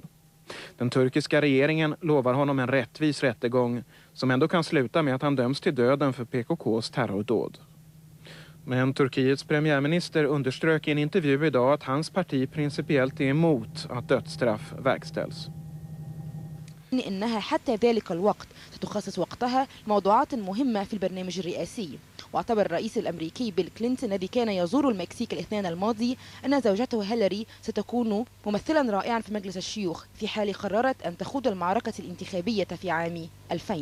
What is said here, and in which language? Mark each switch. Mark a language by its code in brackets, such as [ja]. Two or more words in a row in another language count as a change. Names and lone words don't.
[sv] Den turkiska regeringen lovar honom en rättvis rättegång som ändå kan sluta med att han döms till döden för PKKs terrordåd. Men Turkiets premiärminister underströk i en intervju idag att hans parti principiellt är emot att dödsstraff verkställs. [ar] إنها حتى ذلك الوقت ستخصص وقتها لموضوعات مهمة في البرنامج الرئاسي. واعتبر الرئيس الأمريكي بيل كلينتون الذي كان يزور المكسيك الاثنين الماضي أن زوجته هيلاري ستكون ممثلا رائعا في مجلس الشيوخ في حال قررت أن تخوض المعركة الانتخابية في عام 2000.